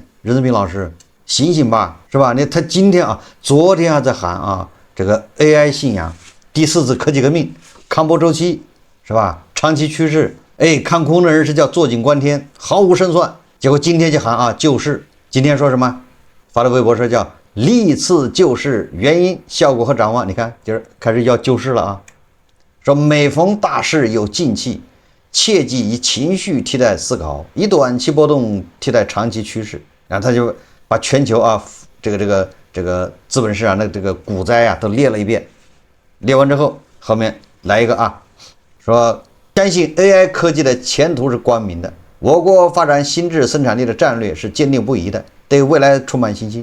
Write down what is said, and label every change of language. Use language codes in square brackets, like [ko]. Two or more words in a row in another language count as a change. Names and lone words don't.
[zh] 任澤平老師，醒醒吧，是吧？他今天啊，昨天還在喊啊，這個 AI 信仰，第4次科技革命，康波周期，是吧？長期趨勢，看空的人是叫坐井觀天，毫無勝算。結果今天就喊啊救市，今天說什麼？發的微博說叫歷次救市原因、效果和展望。你看，就是開始要救市了啊。說每逢大事有靜氣，切忌以情緒替代思考，以短期波動替代長期趨勢。然後他就把全球啊这個資本市場的這個股災啊都列了一遍，列完之後後面來一個啊，說相信 AI 科技的前途是光明的，我國發展新質生產力的戰略是堅定不移的，對未來充滿信心。